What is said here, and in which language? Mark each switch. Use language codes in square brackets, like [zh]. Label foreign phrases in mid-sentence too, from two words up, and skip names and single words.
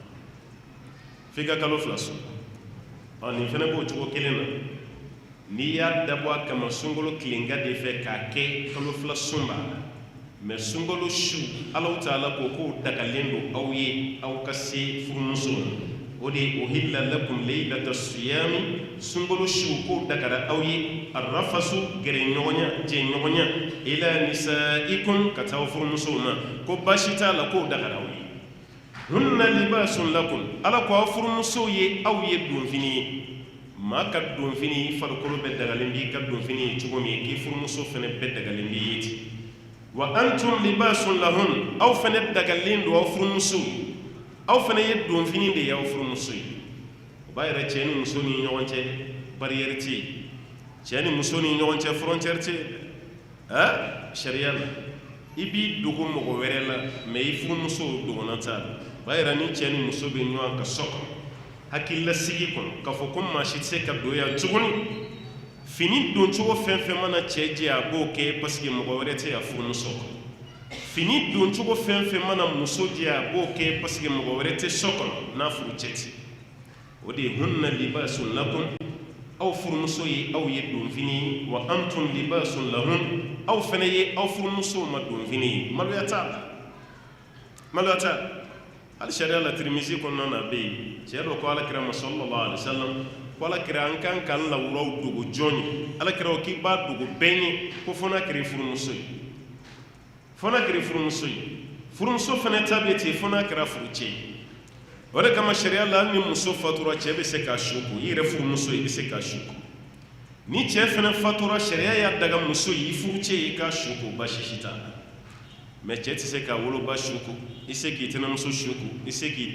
[bm] f'i ka kalo 2 sun nin fana b'o cogo kelen na n'i y'a dabɔ kama sunkalo tilenga de fɛ k'a kɛ kalo 2 sun b'a la mɛ sunkalo su Alahu Taala ko k'o dagalen don aw ye aw ka se furumuso ma o de ye [ar] أحل لكم ليلة الصيام [bm] sunkalo su k'o dagara aw ye arrafasu gɛrɛɲɔgɔnya jɛɲɔgɔnya [ar] إلى نسائكم [bm] ka taa furumusow ma ko baasi t'a la k'o dagara aw ye [ar] هن لباس لكم [bm] ala ko aw furumusow ye aw ye donfini ye maa ka donfini farikolo bɛɛ dagalen b'i ka donfini ye cogo min k'i furumuso fana bɛɛ dagalen b'i ye ten [ar] وأنتم لباس لهن [bm] aw fana dagalen don aw furumusow ye aw fana ye donfini de ye aw furumuso ye o b'a yɛrɛ cɛ ni muso ni ɲɔgɔn cɛ bariyɛri tɛ yen cɛ ni muso ni ɲɔgɔn cɛ frontière tɛ yen sariya la i b'i dogo mɔgɔ wɛrɛ la mɛ i furumuso dogona t'a la o b'a yɛrɛ ni cɛ ni muso bɛ ɲɔgɔn kan so kɔnɔ hakililasigi kɔnɔ k'a fɔ ko maa si tɛ se ka don yan tuguni fini doncogo fɛn fɛn mana cɛ jɛ a b'o kɛ [fr] parce que [bm] mɔgɔ wɛrɛ tɛ a furumuso kɔnɔ fini doncogo fɛn fɛn mana muso jɛ a b'o kɛ [fr] parce que [bm] mɔgɔ wɛrɛ tɛ so kɔnɔ n'a furu cɛ tɛ o de ye [ar] هن لباس لكم [bm] aw furumuso ye aw ye donfini ye [ar] وأنتم لباس لهن [bm] aw fana ye aw furumuso ma donfini ye maloya t'a la maloya t'a la hali sariya la Tirmizi kɔnɔna na a bɛ yen cɛ dɔ ko alakira ma [ar] صلى الله عليه وسلم [bm] ko alakira an kan k'an lawuraw dogo jɔn ye alakira ko k'i b'a dogo bɛɛ ye ko fo n'a kɛra furumuso ye fo n'a kɛra furumuso ye furumuso fana ta bɛ ten fo n'a kɛra furucɛ ye o de kama sariya la hali ni muso fatura cɛ bɛ se k'a su ko i yɛrɛ furumuso i bɛ se k'a su ko ni cɛ fana fatura sariya y'a daga muso ye i furucɛ ye i k'a su ko baasi si t'a la mɛ cɛ tɛ se k'a woloba su ko i se k'i tɛnɛmuso su ko i se k'i